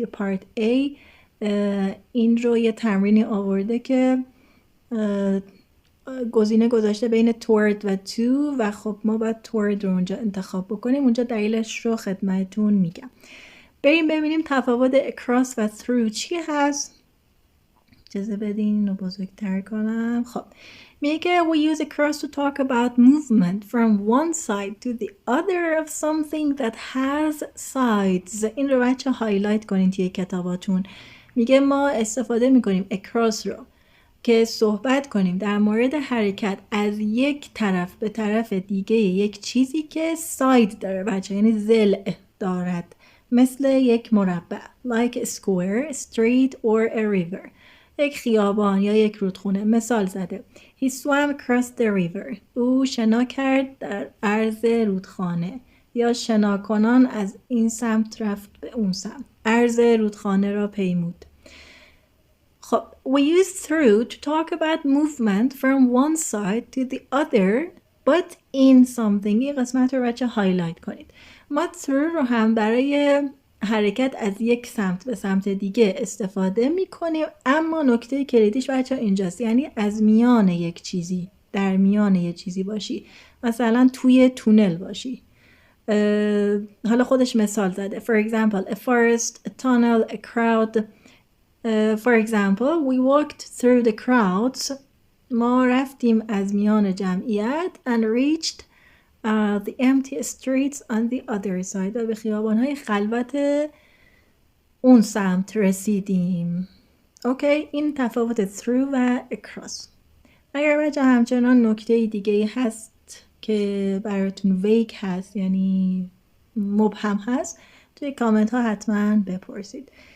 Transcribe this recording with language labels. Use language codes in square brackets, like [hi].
[fa] یه پارت A این رو یه تمرینی آورده که گزینه گذاشته بین toward و to و خب ما باید toward رو اونجا انتخاب بکنیم. اونجا دلیلش رو خدمتتون میگم. بریم ببینیم تفاوت across و through چی هست. اجازه بدین اینو بزرگتر کنم. [en] خب میگه که we use across to talk about movement from one side to the other of something that has sides. [fa] این رو بچه هایلایت کنین توی کتاباتون. میگه ما استفاده میکنیم across رو که صحبت کنیم در مورد حرکت از یک طرف به طرف دیگه یک چیزی که ساید داره بچه، یعنی ضلع دارد، مثل یک مربع [en] like a square, street or a river. [fa] یک خیابان یا یک رودخونه. [en] مثال زده He swam across the river. [fa] او شنا کرد در عرض رودخانه. یا شناکنان از این سمت رفت به اون سمت. عرض رودخانه را پیمود. [en] خب we use through to talk about movement from one side to the other but in something. [fa] این قسمت رو بچه هایلایت کنید. ما through رو هم برای حرکت از یک سمت به سمت دیگه استفاده می کنیم، اما نکته کلیدیش بچه اینجاست، یعنی از میان یک چیزی، در میان یک چیزی باشی. مثلا توی تونل باشی. حالا خودش مثال زده. [en] For example, a forest, a tunnel, a crowd. For example, we walked through the crowds. [fa] ما رفتیم از میان جمعیت [en] and reached the empty streets on the other side. [fa] و به خیابان‌های خلوت اون سمت رسیدیم. اوکی، این تفاوت through و across. اگر بچه همچنان نکته دیگه هست که براتون ویگ هست، یعنی مبهم هست، توی کامنت ها حتما بپرسید.